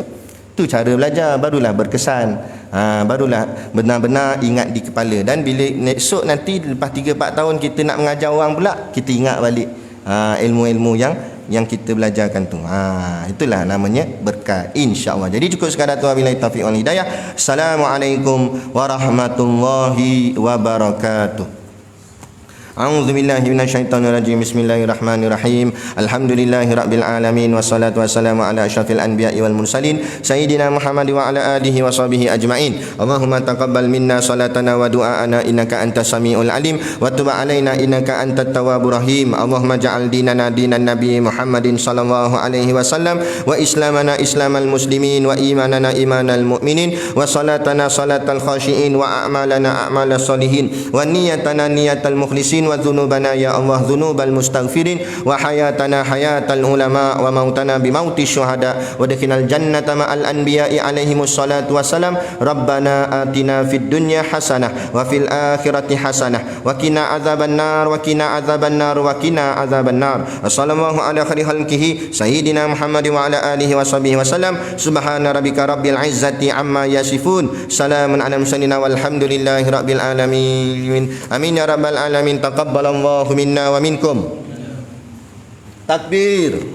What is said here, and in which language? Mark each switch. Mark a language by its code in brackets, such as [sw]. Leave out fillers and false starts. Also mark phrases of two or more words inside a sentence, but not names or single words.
[ms] Tu cara belajar, barulah berkesan. Barulah benar-benar ingat di kepala. Dan bila esok nanti lepas 3-4 tahun kita nak mengajar orang pula, kita ingat balik ilmu-ilmu yang kita belajarkan tu. Itulah namanya berkat, insya-Allah. Jadi cukup sekadar tu, [ar] وبالله التوفيق والهداية. السلام عليكم ورحمة الله وبركاته. أعوذ بالله من الشيطان الرجيم. بسم الله الرحمن الرحيم. الحمد لله رب العالمين والصلاة والسلام على أشرف الأنبياء والمرسلين سيدنا محمد وعلى آله وصحبه أجمعين. اللهم تقبل منا صلاتنا ودعاءنا إنك أنت السميع العليم وتب علينا إنك أنت التواب الرحيم. اللهم اجعل ديننا دين النبي محمد صلى الله عليه وسلم وإسلامنا إسلام المسلمين وإيماننا إيمان المؤمنين وصلاتنا صلاة الخاشعين وأعمالنا أعمال الصالحين ونيتنا نية المخلصين وذنوبنا يا الله ذنوب المستغفرين وحياتنا حياة العلماء وموتنا بموت الشهداء وادخلنا الجنة مع الأنبياء عليهم الصلاة والسلام ربنا آتنا في الدنيا حسنة وفي الآخرة حسنة وقنا عذاب النار وقنا عذاب النار وقنا عذاب النار صلى الله على خير خلقه سيدنا محمد وعلى آله وصحبه وسلم سبحان ربك رب العزة عما يصفون سلام على المرسلين والحمد لله رب العالمين آمين يا رب العالمين تقبل الله منا ومنكم.